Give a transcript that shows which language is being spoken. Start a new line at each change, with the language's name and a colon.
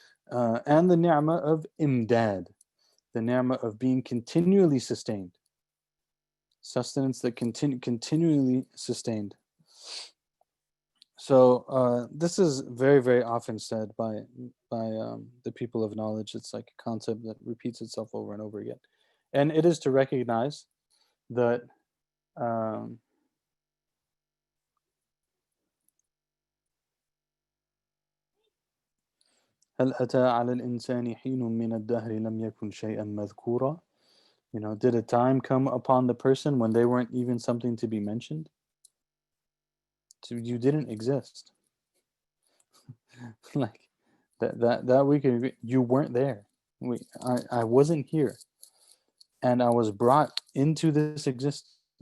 English: And the ni'mah of imdad, the ni'mah of being continually sustained. Sustenance that continually sustained. So this is very, very often said by the people of knowledge. It's like a concept that repeats itself over and over again. And it is to recognize that
Arabic: هل أتى على الإنسان حين من الدهر لم يكن شيئا مذكورا.
English: Did a time come upon the person when they weren't even something to be mentioned? So you didn't exist. Like that we can agree. You weren't there. I wasn't here. And I was brought into this existence.